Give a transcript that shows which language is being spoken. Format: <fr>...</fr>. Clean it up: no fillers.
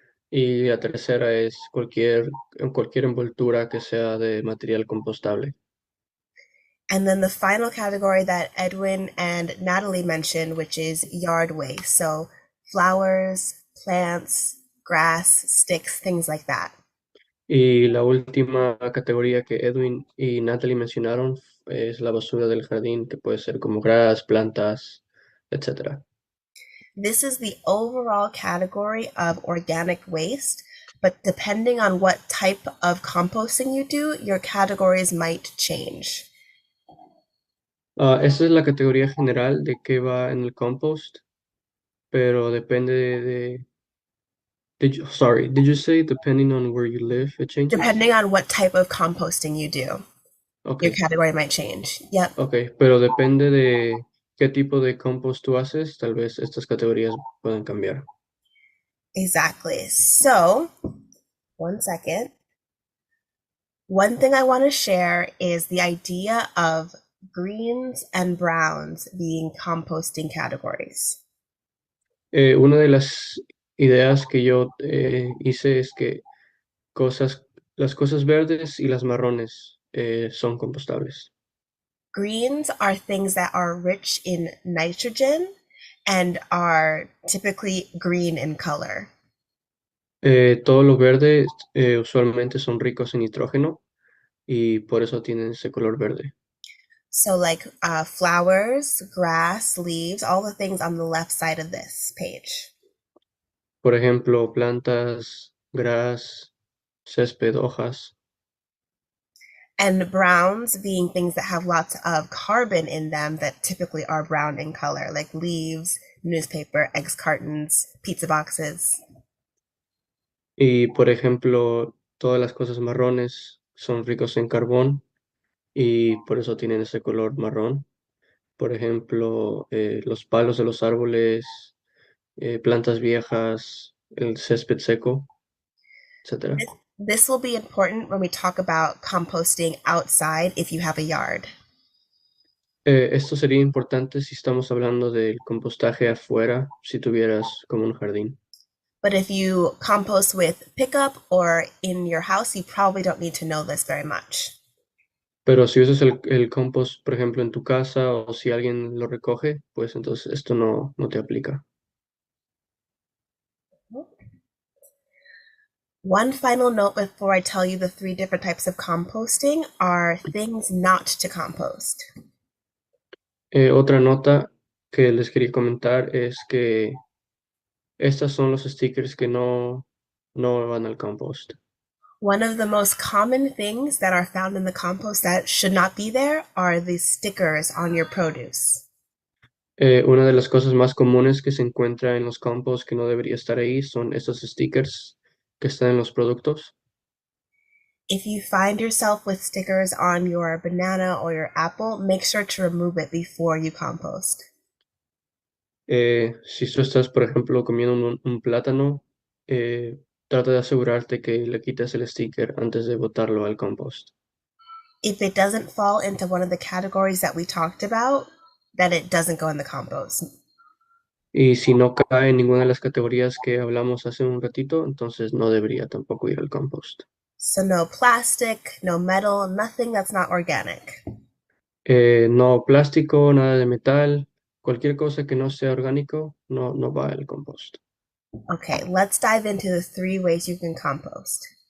<es>Y la tercera es cualquier envoltura que sea de material compostable.</es> <en>And then the final category that Edwin and Natalie mentioned, which is yard waste. So flowers, plants, grass, sticks, things like that.</en> <es>Y la última categoría que Edwin y Natalie mencionaron es la basura del jardín, que puede ser como gras, plantas, etcétera.</es> <en>This is the overall category of organic waste, but depending on what type of composting you do, your categories might change.</en> <es>Esa es la categoría general de qué va en el compost, pero depende</es> <en>did you say depending on where you live, it changes? Depending on what type of composting you do, Ok, your category might change. Yep,</en> <es>ok, pero depende de qué tipo de compost tú haces, tal vez estas categorías puedan cambiar.</es> <en>exactly. So, one second. One thing I want to share is the idea of greens and browns being composting categories.</en> <es>Una de las ideas que yo hice es que las cosas verdes y las marrones son compostables.</es> <en>Greens are things that are rich in nitrogen and are typically green in color.</en> <es>Todo lo verde usualmente son ricos en nitrógeno y por eso tienen ese color verde.</es> <en>So, like flowers, grass, leaves, all the things on the left side of this page.</en> <es>Por ejemplo, plantas, gras, césped, hojas.</es> <en>And browns being things that have lots of carbon in them that typically are brown in color, like leaves, newspaper, eggs cartons, pizza boxes.</en> <es>Y por ejemplo, todas las cosas marrones son ricos en carbón y por eso tienen ese color marrón. Por ejemplo, los palos de los árboles, plantas viejas, el césped seco, etcétera.</es> <en>This will be important when we talk about composting outside if you have a yard.</en> <es>Esto sería importante si estamos hablando del compostaje afuera, si tuvieras como un jardín.</es> <en>But if you compost with pickup or in your house, you probably don't need to know this very much.</en> <es>Pero si usas el compost, por ejemplo, en tu casa o si alguien lo recoge, pues entonces esto no te aplica.</es> <en>One final note before I tell you the three different types of composting are things not to compost.</en> <es>Otra nota que les quería comentar es que estas son los stickers que no van al compost.</es> <en>One of the most common things that are found in the compost that should not be there are the stickers on your produce.</en> <es>Una de las cosas más comunes que se encuentra en los compost que no debería estar ahí son estos stickers que están en los productos.</es> <en>If you find yourself with stickers on your banana or your apple, make sure to remove it before you compost.</en> <es>Si tú estás, por ejemplo, comiendo un plátano, trata de asegurarte que le quites el sticker antes de botarlo al compost.</es> <en>If it doesn't fall into one of the categories that we talked about, then it doesn't go in the compost.</en> <es>Y si no cae en ninguna de las categorías que hablamos hace un ratito, entonces no debería tampoco ir al compost.</es> <en>So no plastic, no metal, nothing that's not organic.</en> <es>No plástico, nada de metal, cualquier cosa que no sea orgánico, no va al compost.</es> <en>Okay, let's dive into the three ways you can compost.</en>